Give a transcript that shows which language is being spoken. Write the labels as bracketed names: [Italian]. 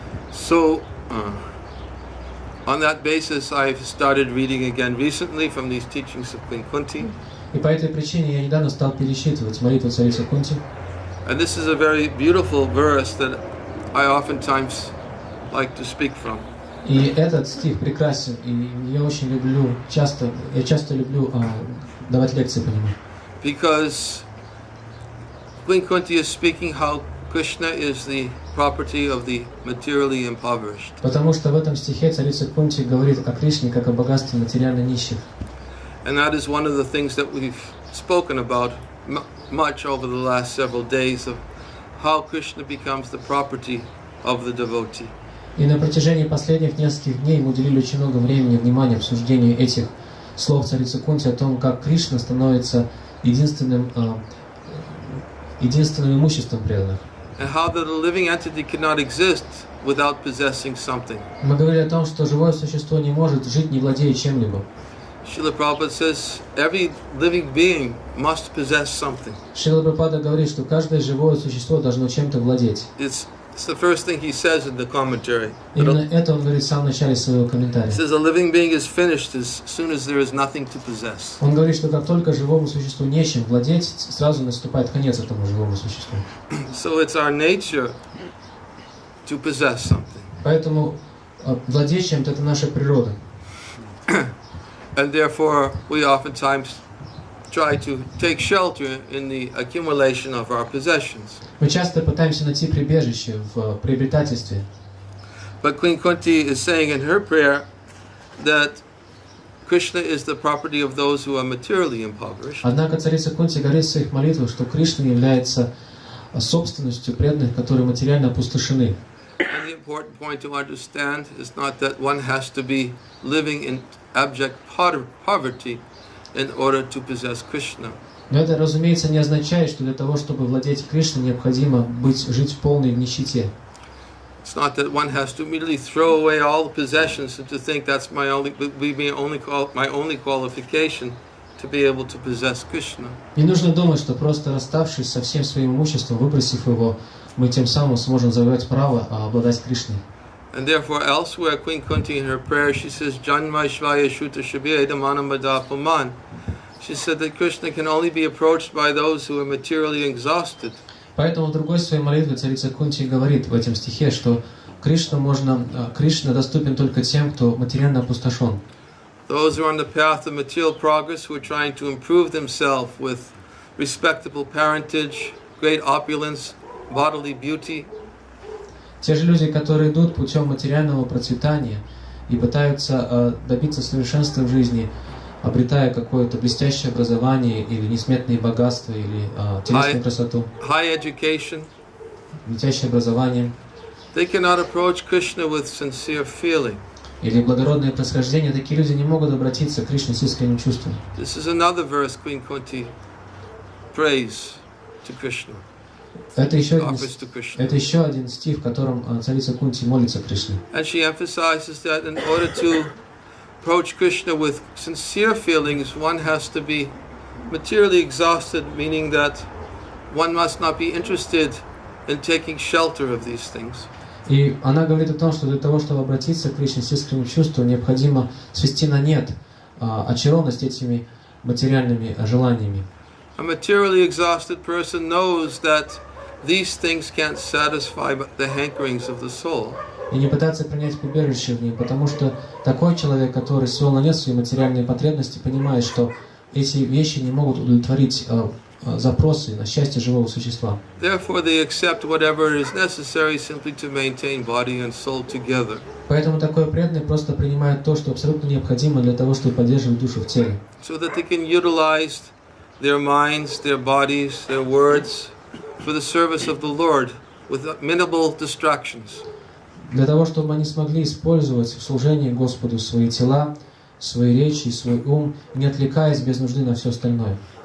[English] So, on that basis, I've started reading again recently from these teachings of Queen Kunti. [Russian] И по этой причине я недавно стал пересчитывать молитву царицы Кунти. [English] And this is a very beautiful verse that I oftentimes like to speak from. [Russian] И этот стих прекрасен, и я очень люблю, часто люблю давать лекции по нему. [English] Because Queen Kunti is speaking how Krishna is the property of the materially impoverished. [Russian] Потому что в этом стихе царица Кунти говорит о Кришне как о богатстве материально нищих. [English] And that is one of the things that we've spoken about much over the last several days, of how Krishna becomes the property of the devotee. [Russian] И на протяжении последних нескольких дней мы уделили очень много времени и внимания обсуждению этих слов царицы Кунти о том, как Кришна становится единственным имуществом преданных. [English] And how that a living entity cannot exist without possessing something. [Russian] Мы говорили о том, что живое существо не может жить, не владея чем-либо. [English] Srila Prabhupada says every living being must possess something. [Russian] Шрила Прабхупада говорит, что каждое живое существо должно чем-то владеть. [English] It's the first thing he says in the commentary. [Russian] Именно это он говорит в самом начале своего комментария. [English] He says a living being is finished as soon as there is nothing to possess. [Russian] Он говорит, что как только живому существу нечем владеть, сразу наступает конец этому живому существу. [English] So it's our nature to possess something. [Russian] Поэтому владеть чем-то — это наша природа. [English] And therefore we oftentimes try to take shelter in the accumulation of our possessions. [Russian] Мы часто пытаемся найти прибежище в приобретательстве. [English] But Queen Kunti is saying in her prayer that Krishna is the property of those who are materially impoverished. [Russian] Однако царица Кунти говорит в своих молитвах, что Кришна является собственностью преданных, которые материально опустошены. [English] And the important point to understand is not that one has to be living in abject poverty in order to possess Krishna. [Russian] Но это, разумеется, не означает, что для того, чтобы владеть Кришной, необходимо жить в полной нищете. [English] It's not that one has to immediately throw away all the possessions and to think that's my only qualification to be able to possess Krishna. [Russian] Не нужно думать, что просто расставшись со всем своим имуществом, выбросив его, мы тем самым сможем завоевать право обладать Кришной. [English] And therefore, elsewhere, Queen Kunti in her prayer, she says, [Sanskrit] Janma Shvaya Shuta Shabya Edamanamada Puman. [English] She said that Krishna can only be approached by those who are materially exhausted. [Russian] Поэтому в другой своей молитве царица Кунти говорит в этом стихе, что Кришна доступен только тем, кто материально опустошен. [English] Those who are on the path of material progress, who are trying to improve themselves with respectable parentage, great opulence, bodily beauty. [Russian] Те же люди, которые идут путем материального процветания и пытаются добиться совершенства в жизни, обретая какое-то блестящее образование или несметные богатства, или телесную красоту, [English] high education, [Russian] блестящее образование, [English] they cannot approach Krishna with sincere feeling. [Russian] Или благородное происхождение, такие люди не могут обратиться к Кришне с искренним чувством. [English] This is another verse Queen Kunti prays to Krishna. [Russian] Это еще один стих, в котором царица Кунти молится Кришне. [English] And she emphasizes that in order to approach Krishna with sincere feelings, one has to be materially exhausted, meaning that one must not be interested in taking shelter of these things. [Russian] И она говорит о том, что для того, чтобы обратиться к Кришне с искренним чувством, необходимо свести на нет очарованность этими материальными желаниями. [English] A materially exhausted person knows that these things can't satisfy the hankerings of the soul. [Russian] И не пытаться принять прибежище в ней, потому что такой человек, который свел на нет свои материальные потребности, понимает, что эти вещи не могут удовлетворить запросы на счастье живого существа. [English] Therefore, they accept whatever is necessary simply to maintain body and soul together. [Russian] Поэтому такой преданный просто принимает то, что абсолютно необходимо для того, чтобы поддерживать душу в теле. [English] So that they can utilize their minds, their bodies, their words for the service of the Lord with minimal distractions. [Russian] Для того, чтобы они смогли использовать в служении Господу свои тела, свои речи, свой ум, не отвлекаясь без нужды на все остальное.